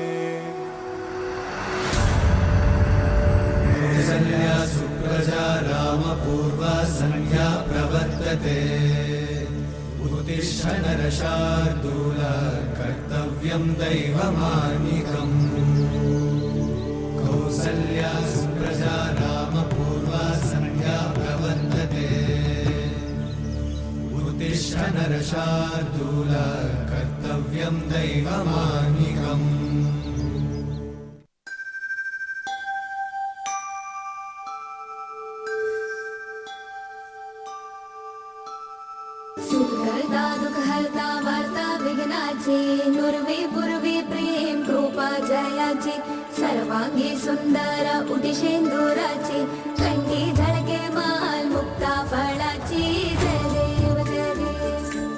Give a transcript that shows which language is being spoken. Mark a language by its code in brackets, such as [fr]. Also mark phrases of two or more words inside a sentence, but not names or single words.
[sa] कौसल्या सुप्रजा रामपूर्वा सन्ध्या प्रवर्तते उत्तिष्ठ नरशार्दूल कर्तव्यं दैवमानिकम् कौसल्या सुप्रजा रामपूर्वा सन्ध्या प्रवर्तते उत्तिष्ठ नरशार्दूल कर्तव्यं दैवमानिकम् [mr] सुखहर्ता दुःखहर्ता वार्ता विघ्नाची नुर्वी पूर्वी प्रेम कृपा जयाची सर्वांगी सुंदर उटिशेंदुराची कंठी झळके माल मुक्ता फळाची जय देव जय देव